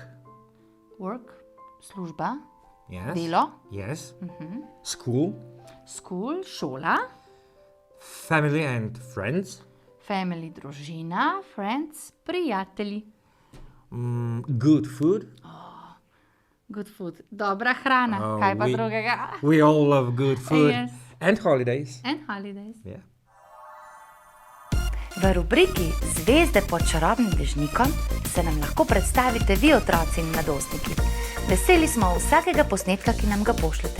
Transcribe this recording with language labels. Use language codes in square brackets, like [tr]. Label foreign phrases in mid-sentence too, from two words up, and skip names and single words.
[en] Work, služba. Yes. [sl] Delo. [en] Yes. School. School, šola. Family and friends. Family, družina. Friends, prijatelji. Good food. Good food, [sl] dobra hrana. [en] Oh, [sl] Kaj pa [en] we- [sl] drugega? [en] We all love good food. Yes. And holidays. And holidays. Yeah. [sl] V rubriki Zvezde pod čarobnim dežnikom se nam lahko predstavite vi, otroci in mladostniki. Veseli smo vsakega posnetka, ki nam ga pošljete.